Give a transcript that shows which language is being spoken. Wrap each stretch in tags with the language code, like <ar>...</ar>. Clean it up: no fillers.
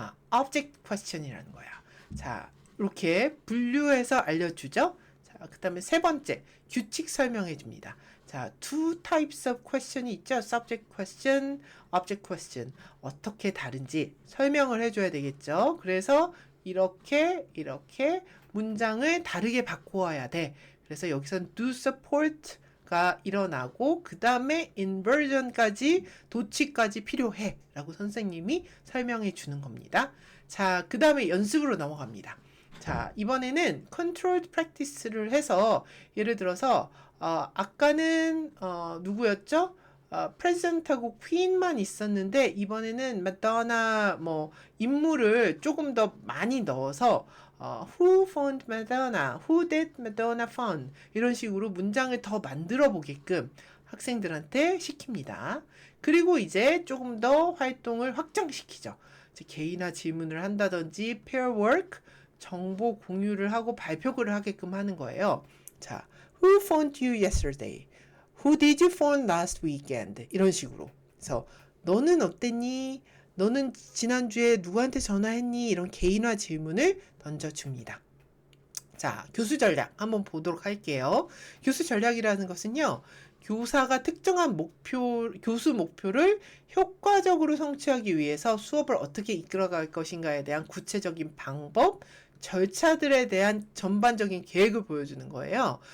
<ko>object question이라는 거야. 자, 이렇게 분류해서 알려주죠. 자, 그 다음에 세 번째, 규칙 설명해 줍니다. 자,</ko> <en>two types of question</en> <ko>이 있죠. subject question, object question. 어떻게 다른지 설명을 해줘야 되겠죠. 그래서 이렇게 문장을 다르게 바꾸어야 돼. 그래서 여기선 do support 가 일어나고 그 다음에 inversion까지 도치까지 필요해 라고 선생님이 설명해 주는 겁니다. 자, 그 다음에 연습으로 넘어갑니다. 자, 이번에는 controlled practice를 해서 예를 들어서 아까는 누구였죠? 프레젠트하고 퀸만 있었는데 이번에는 마더나 인물을 조금 더 많이 넣어서</ko> <en>who found Madonna, who did Madonna found</en> <ko>이런 식으로 문장을 더 만들어 보게끔 학생들한테 시킵니다. 그리고 이제 조금 더 활동을 확장시키죠. 개인화 질문을 한다든지 pair work, 정보 공유를 하고 발표를 하게끔 하는 거예요.</ko> <en>자, who phoned you yesterday? Who did you phone last weekend?</en> <ko>이런 식으로. 그래서 너는 어땠니? 너는 지난주에 누구한테 전화했니? 이런 개인화 질문을 던져줍니다. 자, 교수 전략 한번 보도록 할게요. 교수 전략이라는 것은요, 교사가 특정한 교수 목표를 효과적으로 성취하기 위해서 수업을 어떻게 이끌어갈 것인가에 대한 구체적인 방법, 절차들에 대한 전반적인 계획을 보여주는 거예요.</ko>